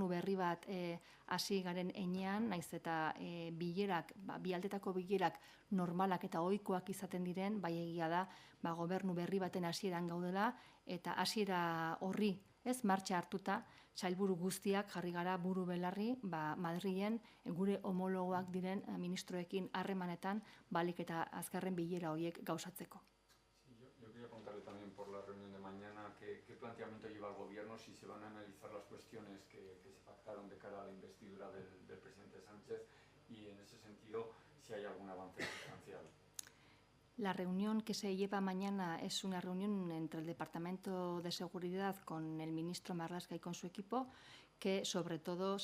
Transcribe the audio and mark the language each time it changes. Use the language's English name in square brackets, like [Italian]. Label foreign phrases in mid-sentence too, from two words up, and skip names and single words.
[Basque] berri bat hasi garen heinean, naiz eta bilerak, bi aldetako bilerak normalak eta ohikoak izaten diren, bai egia da gobernu berri baten hasieran gaudela, eta hasiera horri martxa hartuta, sailburu guztiak jarri gara buru belarri Madrilen gure homologoak diren ministroekin harremanetan balik eta azkarren bilera horiek gauzatzeko. [Spanish] Yo quería preguntarle también por la reunión de mañana qué planteamiento lleva el Gobierno, si se van a analizar las cuestiones que se pactaron de cara a la investidura del presidente Sánchez y en ese sentido si hay algún avance sustancial. La reunión que se lleva mañana es una reunión entre el Departamento de Seguridad con el ministro Marlaska y con su equipo, que sobre todo